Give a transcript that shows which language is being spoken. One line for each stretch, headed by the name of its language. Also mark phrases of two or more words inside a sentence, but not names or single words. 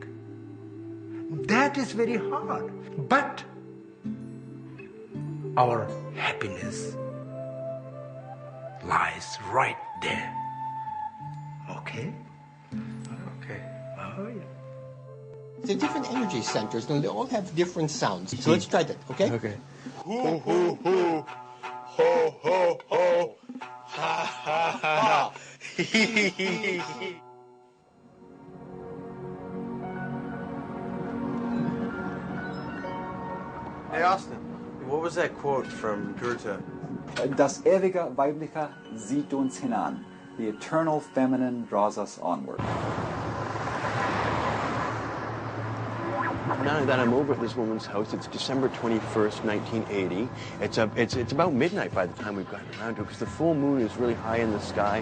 English: That is very hard, but our happiness lies right there. Okay? Okay. Oh, yeah. The different energy centers, and they all have different sounds. So let's try that, okay? Okay. Hoo, hoo, hoo. Ho, ho, ho. Ha, ha, ha. Hey, Austin, what was that quote from Goethe?
German: Das ewige Weibliche zieht uns hinan.
English: The eternal feminine draws us onward. Not only that, I'm over at this woman's house. It's December 21st, 1980. It's about midnight by the time we've gotten around to it, because the full moon is really high in the sky.